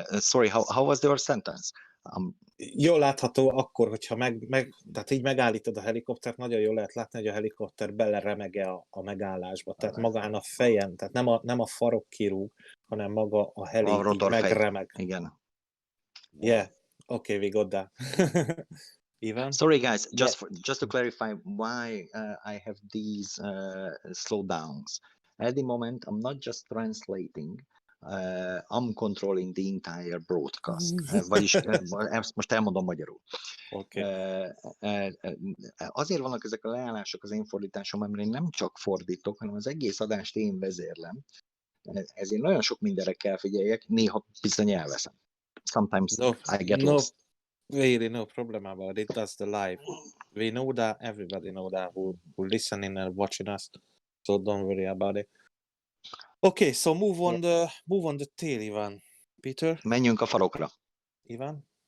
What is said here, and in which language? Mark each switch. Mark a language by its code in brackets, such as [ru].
[en] Sorry, how was your sentence? [hu] Jól látható akkor, hogyha tehát így megállítod a helikoptert, nagyon jól lehet látni, hogy a helikopter beleremege a megállásba. Tehát magán a fejen, tehát nem a farok kirúg, hanem maga a heli A így rotorfej. megremeg. Igen. [en] Yeah, okay, we got that. Ivan? Sorry, guys. Just to clarify why I have these slowdowns. At the moment, I'm not just translating. I'm controlling the entire broadcast. [hu] Vagyis ezt most elmondom magyarul. Okay. Azért vannak ezek a leállások az én fordításomban, mert én nem csak fordítok, hanem az egész adást én vezérlem. Ezért nagyon sok mindenre kell figyeljek, néha bizony elveszem. [en] Sometimes I get lost. Really, no problem about it. That's the live. We know that. Everybody know that who listening and watching us. So don't worry about it. Okay, so move on the tail, Ivan. Peter? [hu] Menjünk a farokra. Ivan?